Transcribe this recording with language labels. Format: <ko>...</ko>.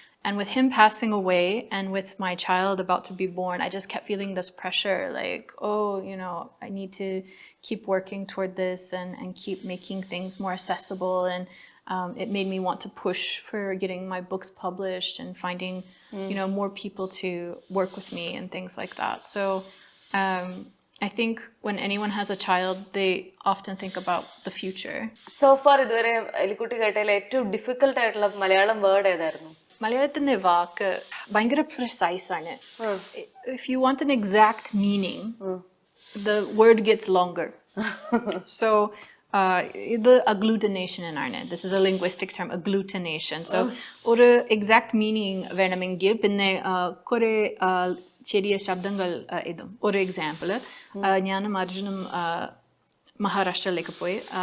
<en>And with him passing away and with my child about to be born, I just kept feeling this pressure, like, I need to keep working toward this and keep making things more accessible. And it made me want to push for getting my books published and finding more people to work with me and things like that. So I think when anyone has a child, they often think about the future. So far</en> <ml>ഇതുവരെ എലിക്കുട്ടി കേട്ടതിൽ ഏറ്റവും difficult ആയിട്ടുള്ള Malayalam word ഏതായിരുന്നു? മലയാളത്തിന്റെ വാക്ക് ഭയങ്കര precise ആണ്.</ml> <en>If you want an exact meaning, the word gets longer. So</en> <ml>ഇത്</ml> <en>agglutination</en> <ml>എന്നാണ്.</ml> <en>This is a linguistic term, agglutination.</en> <ml>So ഒരു exact meaning വേണമെങ്കിൽ പിന്നെ കുറെ ചെറിയ ശബ്ദങ്ങൾ ഇതും. ഒരു എക്സാമ്പിൾ, ഞാനും അർജുനും മഹാരാഷ്ട്രയിലേക്ക് പോയി.</ml>